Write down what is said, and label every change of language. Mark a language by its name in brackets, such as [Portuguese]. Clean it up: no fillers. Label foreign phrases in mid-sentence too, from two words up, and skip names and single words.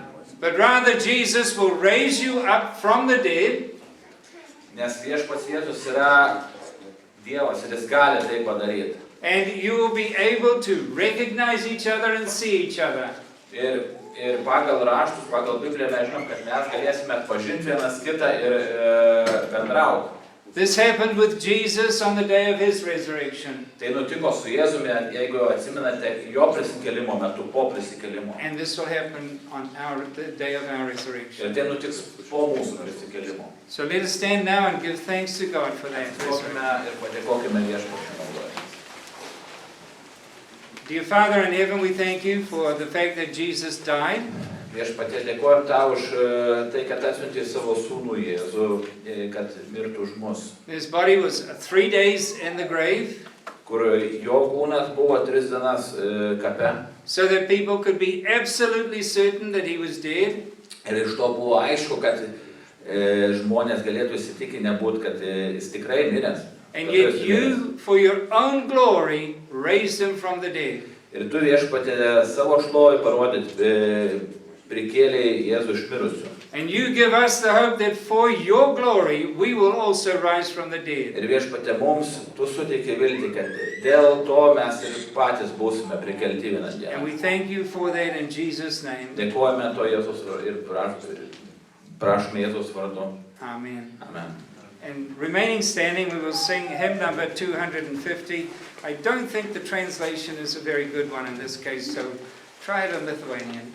[English] but rather Jesus will raise you up from the dead, [Lithuanian] nes Viešpats Jėzus yra Dievas ir Jis gali tai padaryti. [English] and you will be able to recognize each other and see each other. [Lithuanian] Ir pagal raštus, pagal Bibliją mes žinom, kad mes galėsime atpažinti vienas kitą ir bendrauti. [English] This happened with Jesus on the day of his resurrection. [Lithuanian] Tai nutiko su Jėzumi, jeigu atsimenate, jo prisikėlimo metu, po prisikėlimo. [English] And this will happen on the day of our resurrection. [Lithuanian] Ir tai nutiks po mūsų prisikėlimo. [English] So let us stand now and give thanks to God for that. [Lithuanian] Atsistokime ir padėkokime Viešpačiui naudojimą. [English] Dear Father in heaven, we thank you for the fact that Jesus died. [Lithuanian] Viešpatie, dėkojam tau už tai, kad atsiuntei savo sūnų Jėzų, kad mirtų už mus. [English] His body was 3 days in the grave, [Lithuanian] Kur jo kūnas buvo 3 dienas kape. [English] so that people could be absolutely certain that he was dead. [Lithuanian] Ir iš to buvo aišku, kad žmonės galėtų įsitikinę būt, kad jis tikrai miręs. [English] And yet you, for your own glory, raised him from the dead. [Lithuanian] Ir tu Viešpatie savo šlovę parodyt, prikėlei Jėzų iš mirusių. [English] And you give us the hope that for your glory, we will also rise from the dead. [Lithuanian] Ir Viešpatie mums tu suteikė viltį, kad dėl to mes ir patys būsime prikelti vieną And dieną. [English] we thank you for that in Jesus' name. [Lithuanian] Dėkojame to Jėzus ir prašome Jėzus vardu. Amen. Amen. [English] And remaining standing, we will sing hymn number 250. I don't think the translation is a very good one in this case, so try it in Lithuanian.